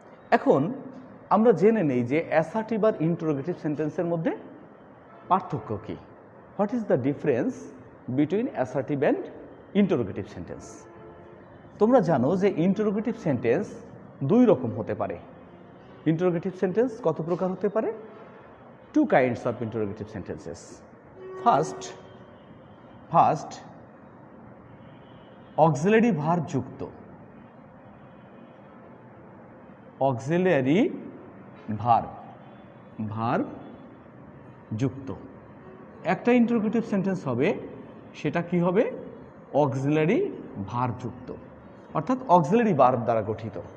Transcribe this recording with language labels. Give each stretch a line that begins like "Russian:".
Bangla: এখন আমরা জেনে নেই যে অ্যাসার্টিভ আর ইন্টারোগেটিভ সেন্টেন্সের মধ্যে পার্থক্য কী।
English: What is the difference between assertive and interrogative sentence?
Bangla: তোমরা জানো যে ইন্টারোগেটিভ সেন্টেন্স দুই রকম হতে পারে। ইন্টারোগেটিভ সেন্টেন্স কত প্রকার হতে পারে?
English: Two kinds of interrogative sentences. First, auxiliary verb যুক্ত।
Bangla: auxiliary verb যুক্ত একটা ইন্টারোগেটিভ সেন্টেন্স হবে, সেটা কি হবে? auxiliary verb যুক্ত, অর্থাৎ auxiliary verb দ্বারা গঠিত।